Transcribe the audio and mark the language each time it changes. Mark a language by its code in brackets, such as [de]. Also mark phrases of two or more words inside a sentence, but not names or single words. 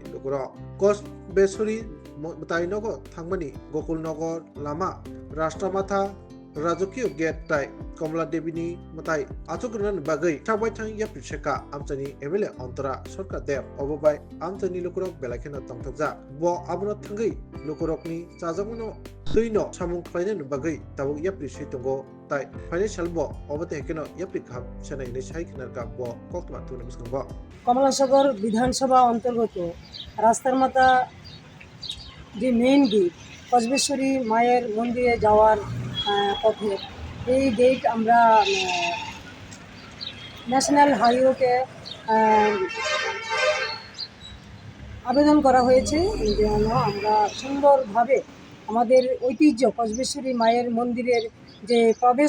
[trp] Lukuro Kos Besuri Matainogo Thangmani Gokul Nogor Lama Rashtramatha Rajokiyo Gate Tai Komla Devini Matai Achukunan Bagai Sakbaitang Yapri Sheka Amchani MLA Ontara Sorkar Dev Abobai Amchani Lukurok Belakino Tongtokja Bo Abono Thangai Lukurokni Chajamono Tuino Samung Fainen Bagai Tabuk Yapri Sheitongo Tai Financial Bo Obate Keno Yapri Kham Senai Ni Sai Kinarka Bo Koktma Tuna Biskango [bn] কমলাসাগর বিধানসভা অন্তর্গত রাস্তার মাথা যে [en] main gate [bn] কসবেশ্বরী মায়ের মন্দিরে যাওয়ার পথে এই গেট আমরা [en] national highway [bn] আবেদন করা হয়েছে যেন আমরা সুন্দরভাবে আমাদের ঐতিহ্য কসবেশ্বরী মায়ের মন্দিরের যে প্রবেশ